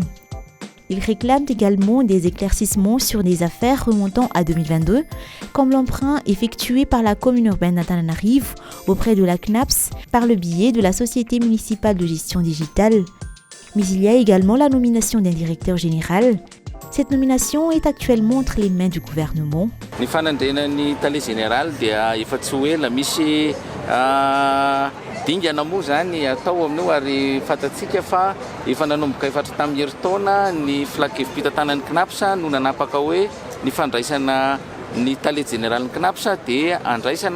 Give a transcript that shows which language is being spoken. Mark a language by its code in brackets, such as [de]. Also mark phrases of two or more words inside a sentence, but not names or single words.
[fr] Ils réclament également des éclaircissements sur des affaires remontant à 2022, comme l'emprunt effectué par la commune urbaine d'Antananarivo auprès de la CNAPS par le biais de la Société municipale de gestion digitale. Mais il y a également la nomination d'un directeur général. Cette nomination est actuellement entre les mains du gouvernement. [mg] Ny fanandrenan'ny tale général dia efa tsy ho ela misy dingana moa zany atao amin'io ary fantatsika fa efa nanomboka efatra tamin'ny herintaona ny filakevim-pitantanan'ny CNAPS no nanapaka hoe ny fandraisana ny tale général CNAPS dia andraisana